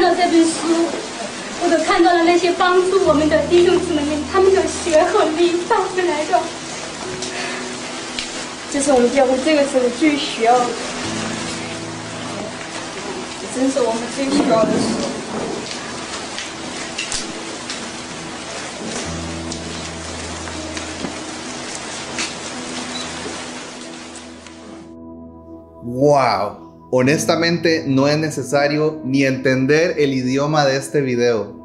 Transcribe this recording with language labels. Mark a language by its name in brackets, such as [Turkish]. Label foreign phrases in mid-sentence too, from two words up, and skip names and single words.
[Chinese] 本书，我都看到了那些帮助我们的弟兄姊妹们，他们的血和力带回来的。这是我们教会这个时候最需要的，真是我们最需要的时候。 [Spanish] Wow, honestamente no es necesario ni entender el idioma de este video.